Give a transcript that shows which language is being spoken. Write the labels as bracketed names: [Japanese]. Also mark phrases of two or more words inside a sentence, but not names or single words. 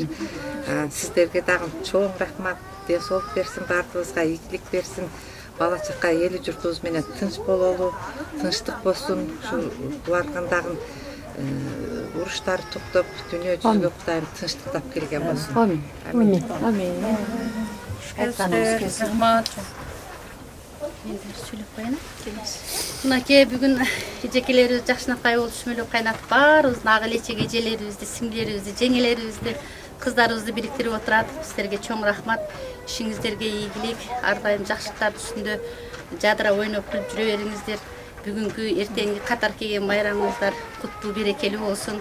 [Kyrgyz] Сиздерге дагы чоң рахмат. Ден соолук берсин, бардыгыбызга ийгилик берсин. Бала чакка эли журтубуз менен тынч бололу, тынчтык болсун. Ушу булардын дагы уруштары токтоп, дүйнө жүзүгө Кудайым тынчтыктап келген болсун. Амин. Амин. Мен де сөйлеп қояйын. Мынаке бүгін эжекелерибиз жакшынакай болуп сүмөлөп кайнатып баарыбыздын ага элечек эжелерибизди, сиңдилерибизди, жеңелерибизди, кыздарыбызды бириктирип отурат. Силерге чоң рахмат. Ишиңиздерге ийгилик, ар дайым жакшылыктардын үстүндө жадыра ойноп күлүп жүрө бериңиздер. Бүгүнкү эртеңки катар келген майрамыңыздар куттуу берекелүү болсун.